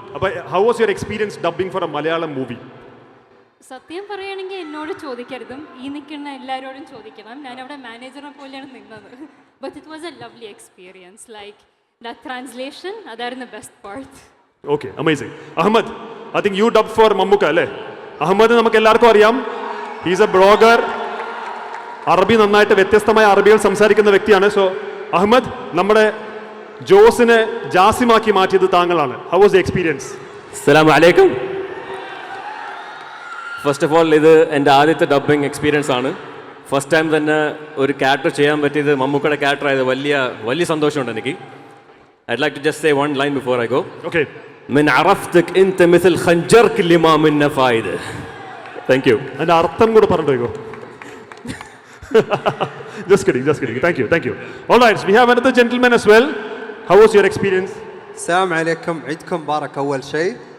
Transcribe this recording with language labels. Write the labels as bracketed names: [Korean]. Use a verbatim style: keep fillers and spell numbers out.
[English] Appa how was your experience dubbing for a Malayalam movie? [Malayalam] സത്യം പറയുകയാണെങ്കിൽ എന്നോട് ചോദിക്കരുതും, ഈ നിൽക്കുന്ന എല്ലാവരോടും ചോദിക്കണം. ഞാനവിടെ മാനേജറിനെ പോലെയാണ് നിന്നത്. [English] But it was a lovely experience. Like that translation, that's the best part. Okay, amazing. Ahmad, I think you dubbed for Mammuka, അല്ലേ? [Malayalam] അഹമ്മദ് നമുക്ക് എല്ലാവർക്കും അറിയാം, [English] he's a blogger, [Malayalam] അറബി നന്നായിട്ട് വ്യത്യസ്തമായ അറബികൾ സംസാരിക്കുന്ന വ്യക്തിയാണ്. സോ അഹമ്മദ്, നമ്മുടെ ജോസിനെ ജാസിമാക്കി മാറ്റിയത് താങ്കളാണ്. [English] How was the experience? [Arabic] അസ്സലാമു അലൈക്കും. [Malayalam] ഫസ്റ്റ് ഓഫ് ഓൾ, ഇത് എൻ്റെ ആദ്യത്തെ ഡബ്ബിങ് എക്സ്പീരിയൻസ് ആണ്. ഫസ്റ്റ് ടൈം തന്നെ ഒരു ക്യാരക്ടർ ചെയ്യാൻ പറ്റിയത്, മമ്മൂക്കയുടെ ക്യാരക്ടർ ആയത് വലിയ വലിയ സന്തോഷമുണ്ട് എനിക്ക്. [English] I'd like to just say one line before I go. Okay. [Arabic] من عرفتك انت مثل خنجرك اللي ما منه فائده. [English] Thank you. [Malayalam] And artham kuda parandiko. [English] Just kidding, just kidding. Thank you, thank you. All right, we have another gentleman as well. How was your experience? [Arabic] السلام عليكم, عيدكم مبارك اول شيء.